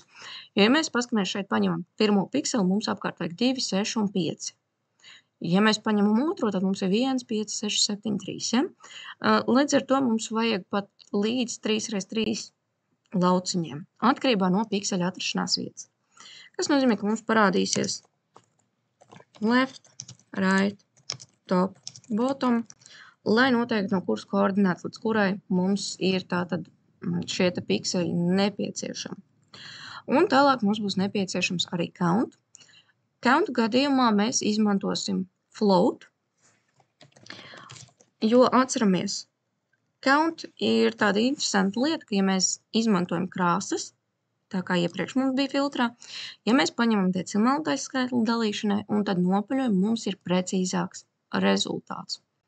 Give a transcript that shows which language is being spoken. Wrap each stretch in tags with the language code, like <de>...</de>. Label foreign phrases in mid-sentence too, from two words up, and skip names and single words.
<lv>Jo, ja mēs paskatāmies šeit paņemam pirmo pikseli, mums apkārt vajag 2, 6 un 5. Ja mēs paņemam otro, tad mums ir 1, 5, 6, 7, 3. Ja? Līdz ar to mums vajag pat līdz 3x3 lauciņiem, atkarībā no pikseļa atrašanās vietas. Kas nozīmē, ka mums parādīsies</lv> <en>left, right, top, bottom,</en> <lv>lai noteikti no kuras koordināts, līdz kurai mums ir tātad šie te pikseļi nepieciešami. Un tālāk mums būs nepieciešams arī count. Count gadījumā mēs izmantosim float, jo atceramies, count ir tāda interesanta lieta, ka ja mēs izmantojam krāsas, tā kā iepriekš mums bija filtrā, ja mēs paņemam decimālu taisskaitli dalīšanai un tad nopaļojam, mums ir precīzāks rezultāts.</lv>